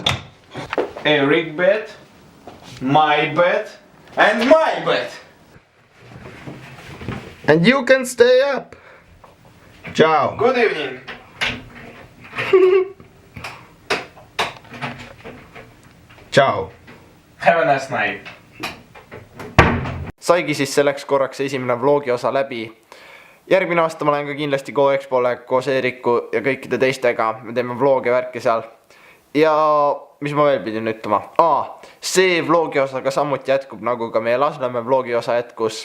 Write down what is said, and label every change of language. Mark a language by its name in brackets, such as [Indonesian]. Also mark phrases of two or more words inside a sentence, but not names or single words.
[English] Eric bet, my bet, and my bet. And you can stay up. Ciao. Good evening. Ciao. Have a nice night. [Estonian] saigi siis selleks korraks esimene vlogi osa läbi. Järgmine aasta ma lähen ka kindlasti GoExpole koos Eeriku ja kõikide teistega. Me teeme vlogi värki seal. Ja mis ma veel pidin ütlema? See vlogi osa ka samuti jätkub, nagu ka meie Lasnamäe vlogi osa jätkus.